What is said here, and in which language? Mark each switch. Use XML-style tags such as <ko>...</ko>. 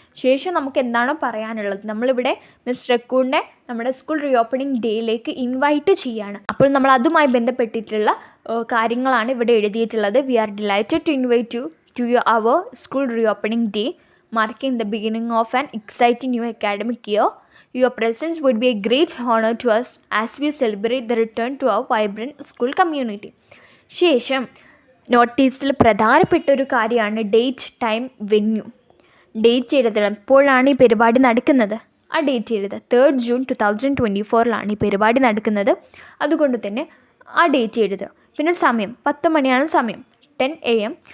<ml>ശേഷം നമുക്ക് എന്താണോ പറയാനുള്ളത്, നമ്മളിവിടെ മിസ് റക്കൂണിനെ നമ്മുടെ സ്കൂൾ റീ ഓപ്പണിംഗ് ഡേയിലേക്ക് ഇൻവൈറ്റ് ചെയ്യുകയാണ്. അപ്പോൾ നമ്മൾ അതുമായി ബന്ധപ്പെട്ടിട്ടുള്ള കാര്യങ്ങളാണ് ഇവിടെ എഴുതിയിട്ടുള്ളത്.</ml> <en>We are delighted to invite you to our school reopening day marking the beginning of an exciting new academic year. Your presence would be a great honor to us as we celebrate the return to our vibrant school community.</en> <ml>ശേഷം നോട്ടീസിൽ പ്രധാനപ്പെട്ട ഒരു കാര്യമാണ് date, time, venue. Date എഴുതണം. എപ്പോഴാണ് ഈ പരിപാടി നടക്കുന്നത്, ആ ഡേറ്റ് എഴുതുക. 3rd June 2024 ഈ പരിപാടി നടക്കുന്നത്. അതുകൊണ്ട് തന്നെ ആ ഡേറ്റ് എഴുതുക. പിന്നെ സമയം 10 മണിയാണ് സമയം, 10 AM.</ml>